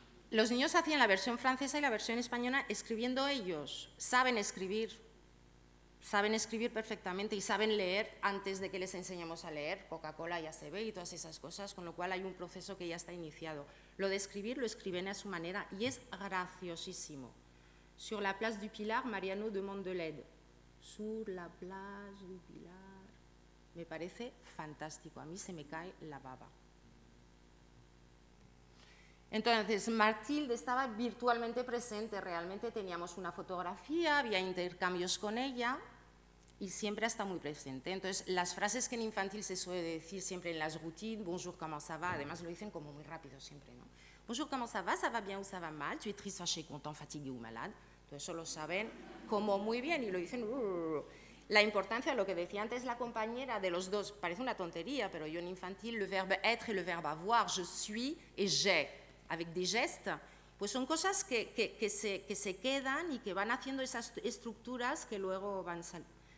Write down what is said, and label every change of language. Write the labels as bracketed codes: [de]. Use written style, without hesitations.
[es] Los niños hacían la versión francesa y la versión española escribiendo ellos. Saben escribir perfectamente y saben leer antes de que les enseñemos a leer. Coca-Cola ya se ve y todas esas cosas, con lo cual hay un proceso que ya está iniciado. Lo de escribir lo escriben a su manera y es graciosísimo. [fr] Sur la place du Pilar, Mariano demande de l'aide. Sur la place du Pilar. [es] Me parece fantástico, a mí se me cae la baba. Entonces, Mathilde estaba virtualmente presente, realmente teníamos una fotografía, había intercambios con ella y siempre está muy presente. Entonces, las frases que en infantil se suele decir siempre en las routines, [fr] bonjour, comment ça va, [es] además lo dicen como muy rápido siempre, ¿no? [fr] Bonjour, comment ça va bien ou ça va mal, tu es triste, fâché, content, fatigué ou malade. [es] Entonces, eso lo saben como muy bien y lo dicen. La importancia, lo que decía antes la compañera de los dos, parece una tontería, pero yo en infantil, [fr] le verbe être [es] y [fr] le verbe avoir, je suis et j'ai. Avec des gestes, [es] pues son cosas que se quedan y que van haciendo esas estructuras que luego van saliendo.